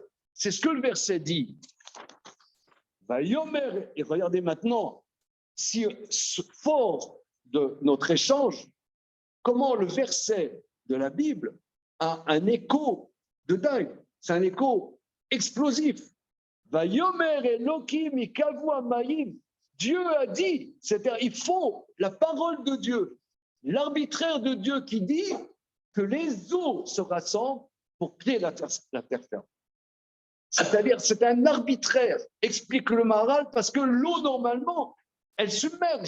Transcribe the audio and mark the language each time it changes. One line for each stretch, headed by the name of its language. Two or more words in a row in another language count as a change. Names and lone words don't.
French: C'est ce que le verset dit. Vayomer, et regardez maintenant, si fort de notre échange, comment le verset de la Bible a un écho de dingue. C'est un écho explosif.
Hebrew: ויאמר אלהים יקוו המים.
French: Dieu a dit, c'est-à-dire il faut la parole de Dieu, l'arbitraire de Dieu qui dit que les eaux se rassemblent pour plier la terre ferme. C'est-à-dire, c'est un arbitraire, explique le Maharal, parce que l'eau, normalement, elle submerge.